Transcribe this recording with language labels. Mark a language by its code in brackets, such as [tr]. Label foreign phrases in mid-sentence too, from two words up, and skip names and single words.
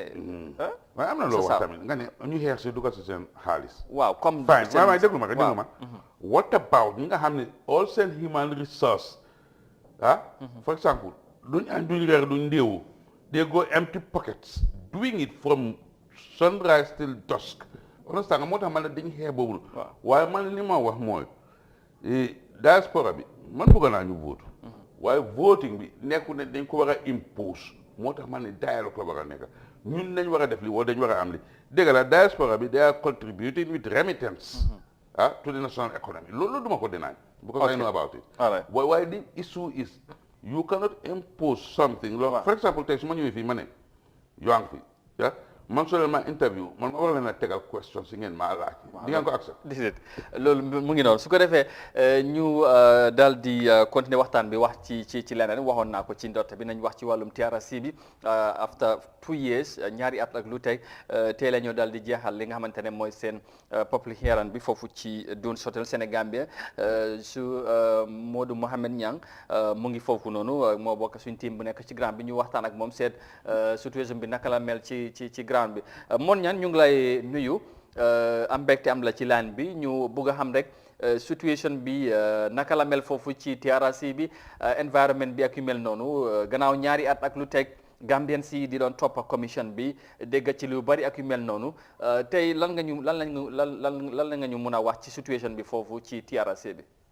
[wo] waaye am na loo wax tamit nga ne ñu xeex si dugal si seen xaalis. waaw comme. fine waaye déglu ma [en] what about [wo] ñi nga xam ne all seen [en] human resource for example [wo] duñ añ duñ reer duñ ndéewu [en] they go empty pockets doing it from sunrise till dusk [wo] understand nga moo tax man la dañ xeex boobu waaye man li ma wax mooy diaspora bi man bëgg naa ñu vote waaye voting bi nekku ne dañ ko war a impose moo tax man ne dialogue la war a nekk ñun nañ war a def li wala dañ war a am li dégg la diaspora bi [en] they are contributing with remittance to the national economy [wo] loolu duma ko deny because [en] I know about it why the issue is you cannot impose something for example [wo] tey su ma ñëwee fii ma ne yoo ngi fi man soo leen ma interview man ma war leen a tegal question si ngeen maa laaj di ngeen ko accept déedéet loolu mu ngi noonu su ko defee ñu daal di continuer waxtaan bi wax ci leneen waxoon naa ko ci ndorte bi nañ wax ci wàllum TRRC bi [en] after 2 years [wo] ñaari at ak lu tey tey la ñoo daal di jeexal li nga xamante ne mooy seen public hearing bi foofu ci Dunes Hotel Sénégambia su Modou Mohamed Niang mu ngi foofu noonu moo bokk suñ team bu nekk ci grand bi ñu waxtaan ak moom seet situation bi naka la mel ci grand bi Mon Niang ñu ngi lay nuyu am mbégte am la ci line bi ñu bëgg a xam rek situation bi naka la mel foofu ci TRRC bi environment bi ak yu mel noonu gannaaw ñaari at ak lu teg Gambien si di doon topp commission bi dégg ci lu bari ak yu mel noonu tey lan nga ñu mun a wax ci situation bi foofu ci TRRC bi.